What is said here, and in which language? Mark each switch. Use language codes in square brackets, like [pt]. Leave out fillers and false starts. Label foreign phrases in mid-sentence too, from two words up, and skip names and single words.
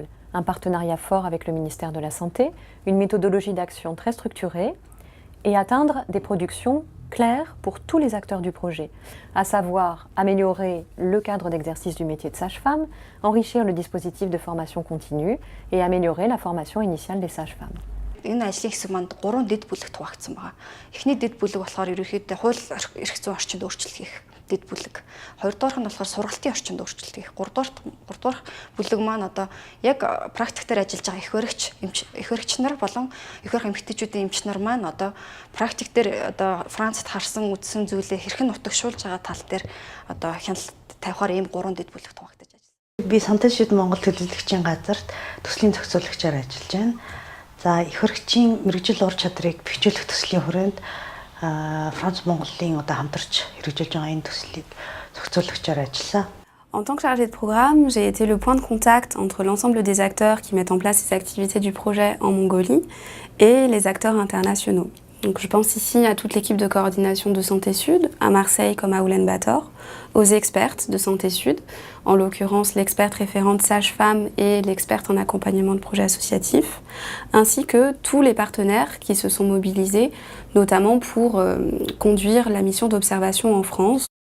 [fr] Un partenariat fort avec le ministère de la Santé, une méthodologie d'action très structurée et atteindre des productions claires pour tous les acteurs du projet, à savoir améliorer le cadre d'exercice du métier de sage-femme, enrichir le dispositif de formation continue et améliorer la formation initiale des sages-femmes. [mn] Энэ ажлын хэсэг манд 3 дэд бүлэгт хуваагдсан байгаа. Эхний дэд бүлэг болохоор ерөнхийдөө хууль эрх зүйн орчинд өөрчлөлт хийх дэд бүлэг. Хоёрдугаарх нь болохоор сургалтын орчинд өөрчлөлт хийх. Гуравдугаар бүлэг маань одоо яг практиктээр ажиллаж байгаа их баригч нар болон их барих эмэгтэйчүүдийн эмч нар маань одоо практик дээр одоо Францад харсан үзсэн зүйлээ хэрхэн нутагшуулж байгаа тал дээр одоо хяналт тавихаар ийм 3 дэд бүлэгт хуваагдаж ажиллана. Би Санté Sud Монгол төлөвлөгчийн газарт төслийн зохицуулагчаар ажиллаж байна. За их хэрэгчийн мэрэгжил ур чадрыг бэхжүүлэх төслийн хүрээнд Франц Монголын одоо хамтарч хэрэгжүүлж байгаа энэ төслийг зохицуулагчаар ажилласан. [fr] En tant que chargée de programme, j'ai été le point de contact entre l'ensemble des acteurs qui mettent en place les activités du projet en Mongolie et les acteurs internationaux. Donc, je pense ici à toute l'équipe de coordination de Santé Sud, à Marseille comme à Oulen-Bator, aux expertes de Santé Sud, en l'occurrence l'experte référente sage-femme et l'experte en accompagnement de projets associatifs, ainsi que tous les partenaires qui se sont mobilisés, notamment pour conduire la mission d'observation en France.